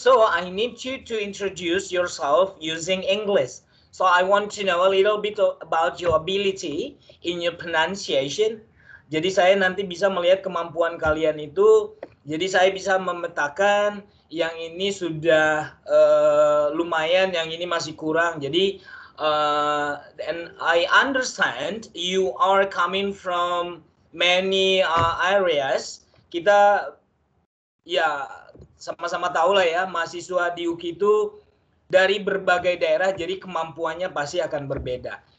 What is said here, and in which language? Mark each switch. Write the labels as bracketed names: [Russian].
[English] So, I need you to introduce yourself using English. So, I want to know a little bit about your ability in your pronunciation. [Indonesian] Jadi, saya nanti bisa melihat kemampuan kalian itu. Jadi, saya bisa memetakan yang ini sudah lumayan, yang ini masih kurang. [English] Jadi, and I understand you are coming from many areas. [Indonesian] Kita ya sama-sama tahu lah ya, mahasiswa di UKI itu dari berbagai daerah, jadi kemampuannya pasti akan berbeda.